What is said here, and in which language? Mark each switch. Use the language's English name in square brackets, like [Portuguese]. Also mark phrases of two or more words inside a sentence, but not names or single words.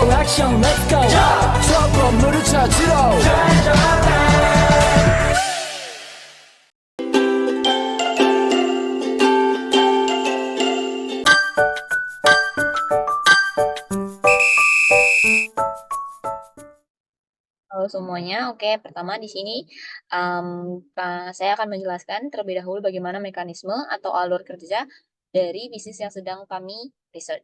[Korean] 형 [English] let's go [Korean] 저 건물을 찾으러 [Indonesian] Halo semuanya, oke. Pertama di sini saya akan menjelaskan terlebih dahulu bagaimana mekanisme atau alur kerja dari bisnis yang sedang kami research.